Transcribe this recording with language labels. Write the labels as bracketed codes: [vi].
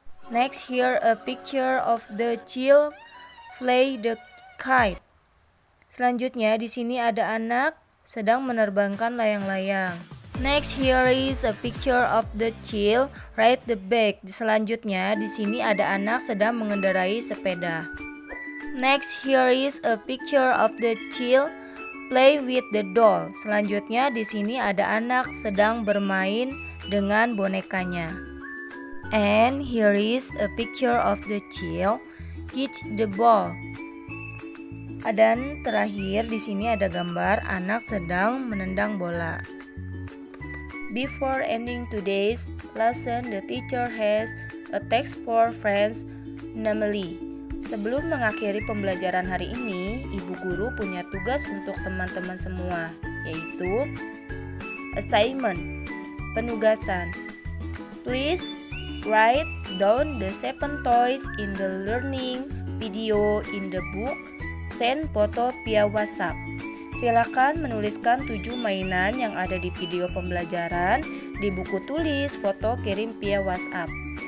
[en] Next, here a picture of the child play the kite. [id] Selanjutnya di sini ada anak sedang menerbangkan layang-layang. [en] Next, here is a picture of the child ride the bike. [id] Selanjutnya di sini ada anak sedang mengendarai sepeda. [en] Next, here is a picture of the child play with the doll. [id] Selanjutnya di sini ada anak sedang bermain dengan bonekanya. [en] And here is a picture of the child catch the ball. [id] Dan terakhir di sini ada gambar anak sedang menendang bola. [en] Before ending today's lesson, the teacher has a text for friends, namely. [id] Sebelum mengakhiri pembelajaran hari ini, ibu guru punya tugas untuk teman-teman semua, yaitu assignment, penugasan. [en] Please write down the 7 toys in the learning video in the book. Send foto via WhatsApp. [id] Silakan menuliskan 7 mainan yang ada di video pembelajaran di buku tulis, foto kirim via WhatsApp.